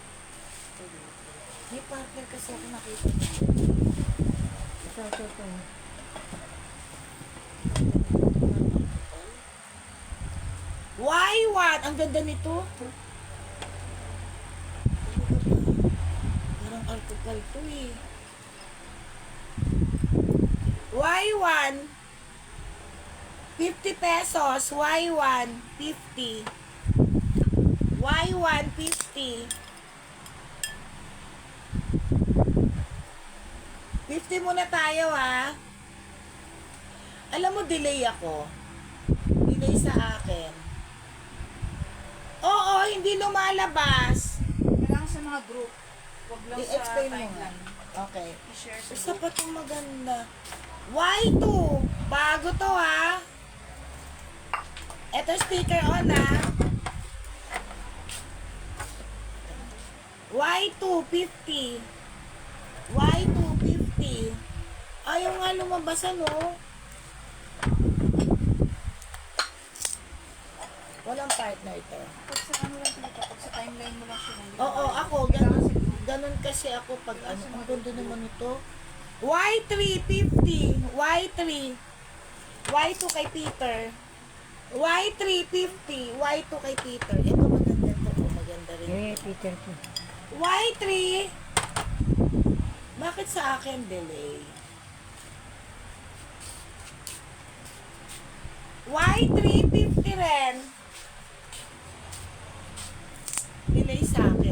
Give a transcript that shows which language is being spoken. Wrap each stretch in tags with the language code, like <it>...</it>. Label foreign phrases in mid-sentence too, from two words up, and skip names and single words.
<tl>May partner kasi ako nakita niya. Ito. Y1! Ang ganda nito. Parang alcohol to eh. Y1 50 pesos. Y1 50. Y1 50. 50 muna tayo ha. Alam mo, delay ako. Delay sa akin. Oo, hindi lumalabas. Kailangan sa mga group. Huwag lang sa I-explain mo nga. timeline. Okay. I-share sa Isa group. pa itong maganda. Y2. Bago to ha. Ito</tl> <en>speaker on</en> <tl>ha. Y2 50. Y2 50. Ayaw nga lumabas ano. Walang partner ito. Pag sa ano lang pinita, pag sa timeline mo lang siya. Oo, ako, Kailangan sa group. ganun kasi ako pag ano. Ang ganda naman ito. Y3 50. Y3. Y2 kay Peter. Y3 50. Y2 kay Peter. Ito maganda to. Oh, maganda rin. Eh, Peter po. Y3. Bakit sa akin delay? Y3 50 rin. Delay sa akin.</tl>